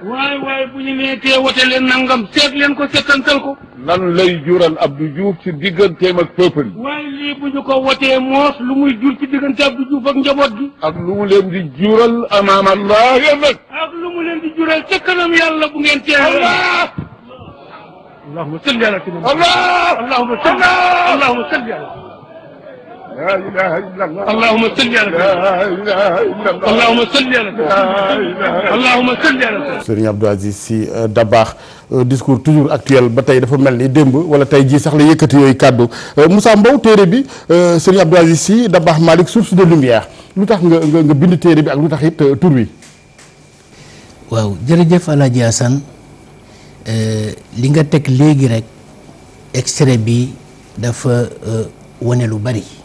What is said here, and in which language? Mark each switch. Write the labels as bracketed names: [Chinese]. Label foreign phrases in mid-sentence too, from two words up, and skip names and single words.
[Wolof] waaye bu ñu nee tee wote leen nangam seet leen ko seetantal ko. lan lay jural Abdou Diouf ci digganteem ak peuple yi. waaye lii bu ñu ko wotee moos lu muy jur ci diggante Abdou Diouf ak njaboot gi. ak lu mu leen di jural amaam Allah yëpp. ak lu mu leen di jural ca kanam yàlla bu ngeen teewee. [Arabic] اللهم صل على سيدنا. allahumma صل على. اللهم صل على اللهم صل على اللهم صل على [Wolof] Serigne Abdou Aziz Sy Dabakh [French] discours toujours actuel [Wolof] ba tey dafa mel ni démb wala tey jii sax la yëkkati yooyu kàddu Moussa Mbow téere bi Serigne Abdou Aziz Sy Dabakh Malick [French] source de lumière [Wolof] lu tax nga bind téere bi ak lu tax it tur wi. waaw jërëjëf El Hadj Assane li nga teg léegi rek extrait bi dafa wane lu bari